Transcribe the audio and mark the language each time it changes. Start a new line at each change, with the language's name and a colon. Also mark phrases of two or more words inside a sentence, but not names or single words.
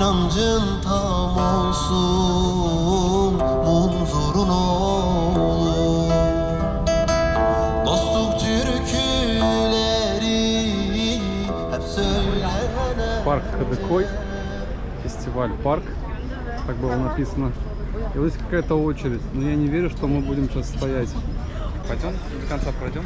Turkish: inancın tam olsun, munzurun olur. Dostluk türküleri hep söylenen.
Russian: Парк Кадыкой, фестиваль парк, так было написано. И вот здесь какая-то очередь, но я не верю, что мы будем сейчас стоять. Пойдем до конца пройдем?